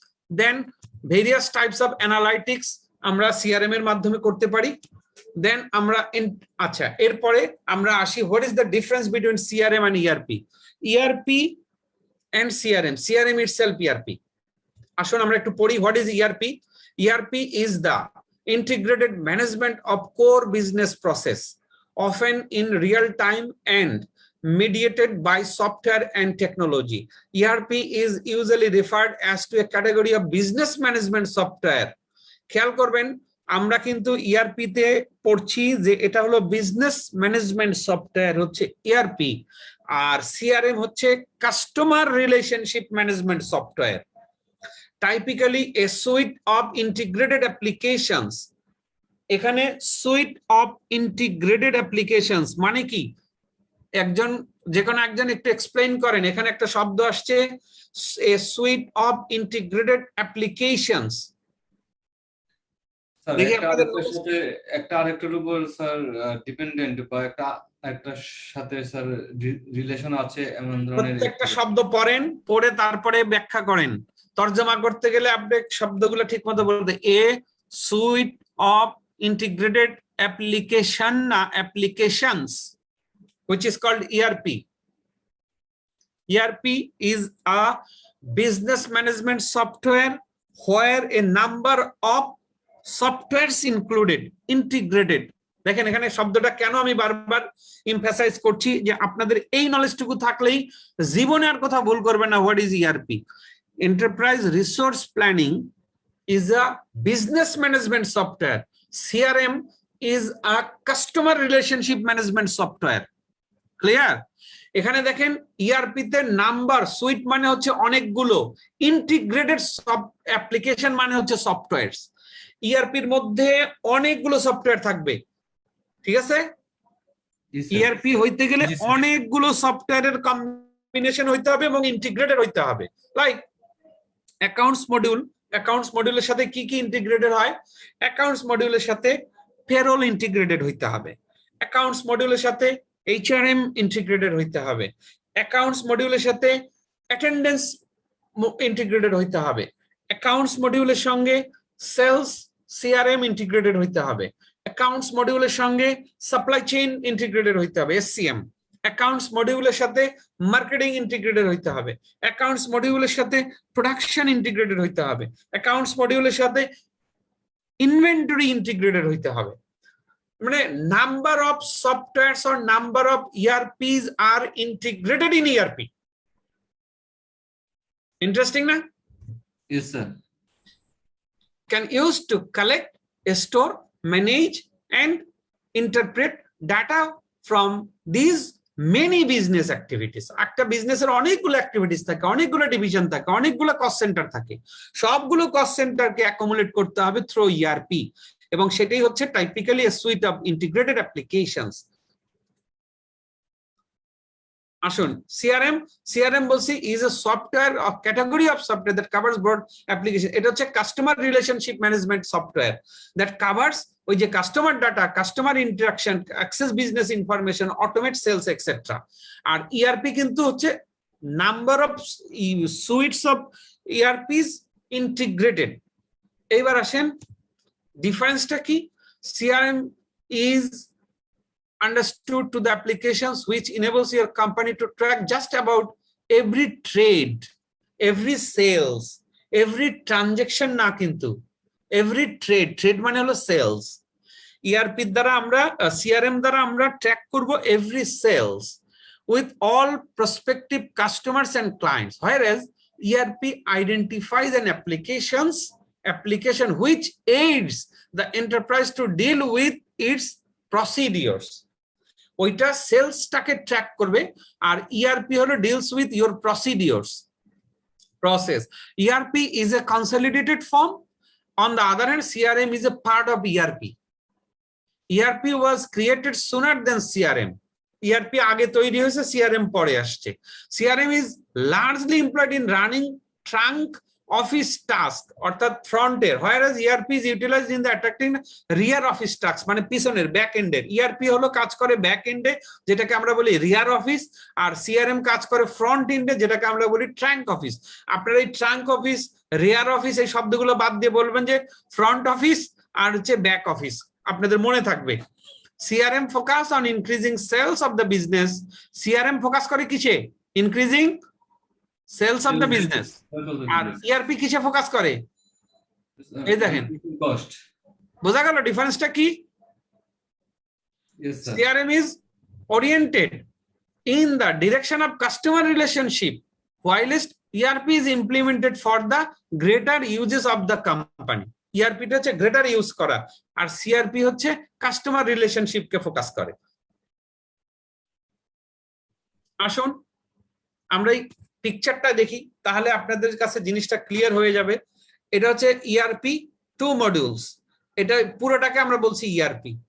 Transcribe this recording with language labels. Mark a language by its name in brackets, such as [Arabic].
[Bangla] Then various types of analytics আমরা CRM এর মাধ্যমে করতে পারি। দেন আমরা আচ্ছা, এরপরে আমরা আসি [English] What is the difference between CRM and ERP. [Bangla] ERP and CRM, CRM itself ERP. আসুন আমরা একটু পড়ি [English] What is ERP. ERP is the integrated management of core business process, often in real time and mediated by software and technology. ERP is usually referred as to a category of business management software. [Bangla] খেয়াল করবেন আমরা কিন্তু ERP তে পড়ছি যে এটা হলো business management software হচ্ছে ইআরপি, আর সিআরএম হচ্ছে customer relationship management software. [English] Typically a suite of integrated applications, [Bangla] এখানে [English] suite of integrated applications [Bangla] মানে কি, একজন যে কোনো একজন একটু এক্সপ্লেইন করেন। এখানে একটা শব্দ আসছে a suite of integrated applications। Sir দেখি একটা আপনাদের আরেকটার সাথে একটা আরেকটার উপর স্যার ডিপেন্ডেন্ট বা একটার সাথে স্যার রিলেশন আছে এমন ধরনের প্রত্যেকটা শব্দ পড়েন, পড়ে তারপরে ব্যাখ্যা করেন। তর্জমা করতে গেলে আপনি শব্দগুলো ঠিক মতো বলতে, a sweet of integrated application না applications [English] which is called ERP. ERP is a business management software where a number of softwares included, integrated. [Bangla] দেখেন এখানে শব্দটা কেন আমি বারবার এমফাসাইজ করছি যে আপনাদের এই নলেজটুকু থাকলেই জীবনে আর কথা ভুল করবেন না। [English] What is ERP? Enterprise Resource Planning is a business management software. CRM is a customer relationship management software. Clear? [Bangla] এখানে দেখেন ইআরপি তে নাম্বার, সুইট মানে হচ্ছে অনেকগুলো, ইন্টিগ্রেটেড অ্যাপ্লিকেশন মানে হচ্ছে সফটওয়্যার। ইআরপির মধ্যে অনেকগুলো সফটওয়্যার থাকবে, ঠিক আছে? ইআরপি হইতে গেলে অনেকগুলো সফটওয়্যারের কম্বিনেশন হইতে হবে এবং ইন্টিগ্রেটেড হইতে হবে। লাইক অ্যাকাউন্টস মডিউল, অ্যাকাউন্টস মডিউলের সাথে কি কি ইন্টিগ্রেটেড হয়? অ্যাকাউন্টস মডিউলের সাথে পেরোল ইন্টিগ্রেটেড হইতে হবে, অ্যাকাউন্টস মডিউলের সাথে এইচআরএম ইন্টিগ্রেটেড হইতে হবে, অ্যাকাউন্টস মডিউলের সাথে অ্যাটেন্ডেন্স ইন্টিগ্রেটেড হইতে হবে, অ্যাকাউন্টস মডিউলের সঙ্গে সেলস সিআরএম ইন্টিগ্রেটেড হইতে হবে, অ্যাকাউন্টস মডিউলের সঙ্গে সাপ্লাই চেইন ইন্টিগ্রেটেড হইতে হবে এসসিএম, অ্যাকাউন্টস মডিউলের সাথে মার্কেটিং ইন্টিগ্রেটেড হইতে হবে, অ্যাকাউন্টস মডিউলের সাথে প্রোডাকশন ইন্টিগ্রেটেড হইতে হবে, অ্যাকাউন্টস মডিউলের সাথে ইনভেন্টরি ইন্টিগ্রেটেড হইতে হবে। [English] মানে number of softwares or number of ERPs are integrated in ERP. Interesting না? Yes sir. Can use to collect, store, manage and interpret data from these many business activities. [Bangla] একটা বিজনেসের অনেকগুলো অ্যাক্টিভিটিস থাকে, অনেকগুলো ডিভিশন থাকে, অনেকগুলো কস্ট সেন্টার থাকে, সবগুলো কস্ট সেন্টারকে অ্যাকোমোডেট করতে হবে থ্রু ইআরপি, এবং সেটাই হচ্ছে typically [English] a suite of integrated applications. [Bangla] আসুন সিআরএম বলছি [English] is a software or category of software that covers broad application. [Bangla] এটা হচ্ছে customer relationship management software [English] that covers [Bangla] ওই যে customer data, customer interaction, access business information, automate sales etcetera. আর ERP কিন্তু হচ্ছে number of sweets of ইআরপিস integrated. এইবার আসেন ডিফারেন্সটা কি? [English] CRM is understood to the applications which enables your company to track just about every trade, every sales, every transaction [Bangla] না কিন্তু [English] every trade [Bangla] মানে হলো সেলস। ইআরপি দ্বারা আমরা সিআরএম দ্বারা আমরা ট্র্যাক করব [English] every sales with all prospective customers and clients, whereas ERP identifies an application which aids the enterprise to deal with its procedures. [Bangla] ওইটা সেলসটাকে ট্র্যাক করবে, আর ইআরপি হলো [English] Deals with your process. ERP is a consolidated form. On the other hand, CRM is a part of ERP. ERP was created sooner than CRM. [Bangla] ERP আগে তৈরি হয়েছে, CRM পরে আসছে। [English] CRM is largely employed in running trunk [Bangla] office task অর্থাৎ ফ্রন্টের, [English] whereas ERP is utilized in the attracting [Bangla] rear office task মানে পিছনের back এন্ডের। ERP হলো কাজ করে ব্যাক এন্ডে যেটাকে আমরা বলি রিয়ার অফিস, আর CRM কাজ করে ফ্রন্ট এন্ডে যেটাকে আমরা বলি ট্রাঙ্ক অফিস। আপনারা এই ট্রাঙ্ক অফিস, রিয়ার অফিস এই শব্দগুলো বাদ দিয়ে বলবেন যে ফ্রন্ট অফিস আর হচ্ছে ব্যাক অফিস, আপনাদের মনে থাকবে। [English] CRM focus on increasing sales of the business. [Bangla] CRM focus করে কিসে? [English] Increasing sales of the business. [Bangla] আর ERP কিসে ফোকাস করে? এই দেখেন, কস্ট। বোঝা গেল ডিফারেন্সটা কি? [English] Yes, sir. CRM is oriented in the direction of customer relationship, whilst ERP is implemented for the greater uses of the company. [Bangla] ERP টা হচ্ছে গ্রেটার ইউজ করা, আর CRP হচ্ছে কাস্টমার রিলেশনশিপকে ফোকাস করে। আসুন আমরা এই পিকচারটা দেখি, তাহলে আপনাদের কাছে জিনিসটা ক্লিয়ার হয়ে যাবে। এটা হচ্ছে ERP 2 মডিউলস, এটা পুরোটাকে আমরা বলছি ERP।